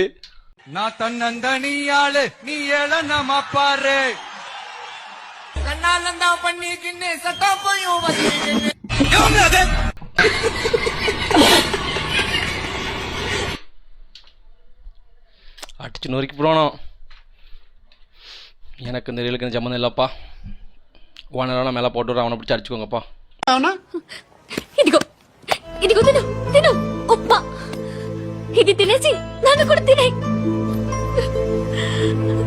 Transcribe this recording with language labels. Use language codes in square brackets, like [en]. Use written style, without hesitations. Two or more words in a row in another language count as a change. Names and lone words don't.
[ta] நான் தன்னந்தனியாளு நீ ஏளனமா பாரு கண்ணாலந்தா பண்ணிக்கின்னு சத்தா போயும் அடிச்சு நொறுக்கி போடணும். எனக்கு இந்த ரீலுக்கு சம்மந்தம் இல்லப்பா. ஓனரான மேலே போட்டு அவனை பிடிச்சி அடிச்சுக்கோங்கப்பா. [te] ఇదిగో ఇదిగో తిను తిను ఉప్మా ఇది తినేసి నన్ను కూడా తినే